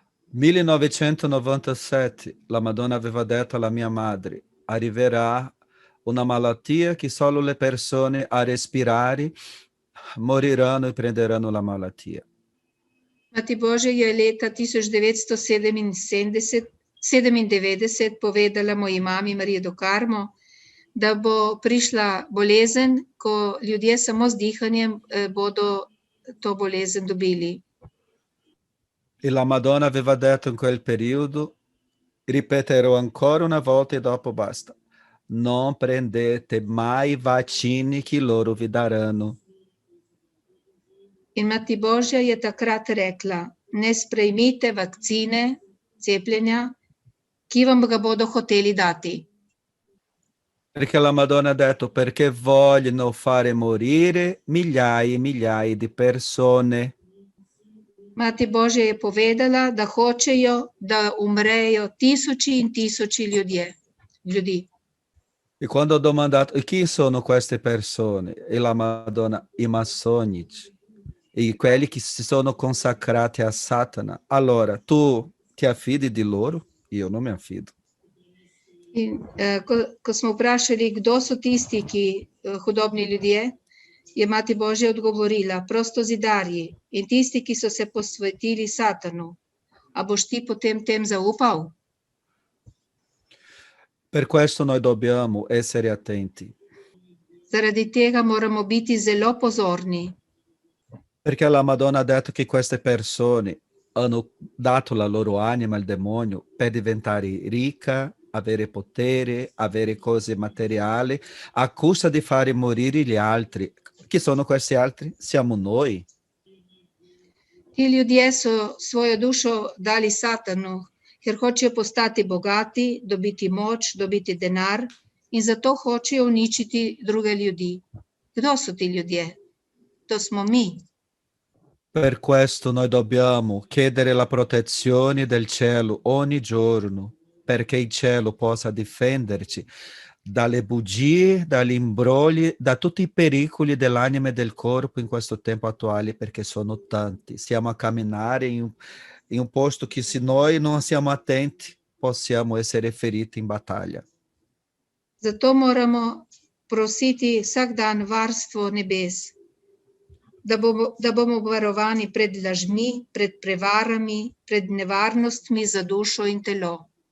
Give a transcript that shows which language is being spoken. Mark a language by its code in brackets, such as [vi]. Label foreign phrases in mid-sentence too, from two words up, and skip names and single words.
[it] 1997 la Madonna aveva detto alla mia madre: arriverà una malattia che solo le persone a respirare moriranno e prenderanno la malattia. [sl] Mati Božja je leta 1997 povedala moji mami Mariji do Karmo, da bo prišla bolezen, ko ljudje samo z dihanjem bodo to bolezen dobili. [it] E la Madonna aveva detto in quel periodo, ripeterò ancora una volta e dopo basta: non prendete mai vaccini che loro vi daranno. [sl] In Mati Božja je takrat rekla: ne sprejmite vakcine, cepljenja, ki vam ga bodo hoteli dati. [it] Perché la Madonna ha detto: perché vogliono fare morire migliaia e migliaia di persone. [sl] Mati Božja je povedala, da hočejo, da umrejo tisoči in tisoči ljudi. [it] E quando ho domandato: e chi sono queste persone? E la Madonna: i massonici, e quelli che si sono consacrati a Satana. Allora, tu ti affidi di loro? Io non mi affido. [sl] In ko smo vprašali, kdo so tisti, ki hudobni ljudje, je Mati Božja odgovorila: prostozidarji in tisti, ki so se posvetili Satanu. A boš ti potem tem zaupal? [it] Per questo noi dobbiamo essere attenti. [sl] Zaradi tega moramo biti zelo pozorni. [it] Perché la Madonna ha detto che queste persone hanno dato la loro anima al demonio per diventare ricca, avere potere, avere cose materiali, a costa di fare morire gli altri. Chi sono questi altri? Siamo noi. [sl] Ti ljudje so svojo dušo dali Satanu, ker hočejo postati bogati, dobiti moč, dobiti denar in zato hočejo uničiti druge ljudi. Kdo so ti ljudje? To smo mi. [it] Per questo noi dobbiamo chiedere la protezione del cielo ogni giorno, perché il cielo possa difenderci dalle bugie, dagli imbrogli, da tutti i pericoli dell'anima e del corpo in questo tempo attuale, perché sono tanti. Stiamo a camminare in un posto che, se noi non siamo attenti, possiamo essere feriti in battaglia. [sl] Zato moramo prositi vsak dan varstvo nebes, da bomo varovani pred lažmi, pred prevarami, pred nevarnostmi za dušo in telo.